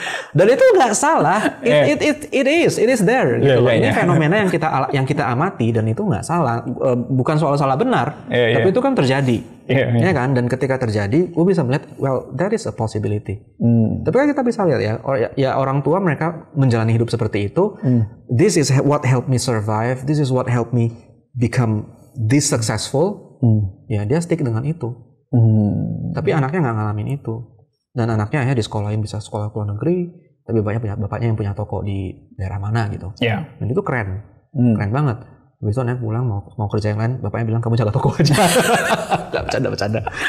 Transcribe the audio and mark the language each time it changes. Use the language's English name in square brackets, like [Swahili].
[Indonesian] Dan itu nggak salah. [English] It is there. [Indonesian] Gitu. Ini fenomena yang kita amati dan itu nggak salah. Bukan soal salah benar, tapi itu kan terjadi. Ya kan, dan ketika terjadi, gue bisa melihat, [English] well, that is a possibility. [Indonesian] Tapi kan kita bisa lihat ya orang tua mereka menjalani hidup seperti itu. [English] This is what helped me survive. This is what helped me become this successful. [Indonesian] Ya dia stick dengan itu. Tapi anaknya nggak ngalamin itu. Dan anaknya akhirnya disekolahin, bisa sekolah ke luar negeri. Tapi bapaknya yang punya toko di daerah mana gitu. Dan itu keren banget. Habis itu anaknya pulang mau kerja yang lain, bapaknya bilang kamu jaga toko aja. Bercanda.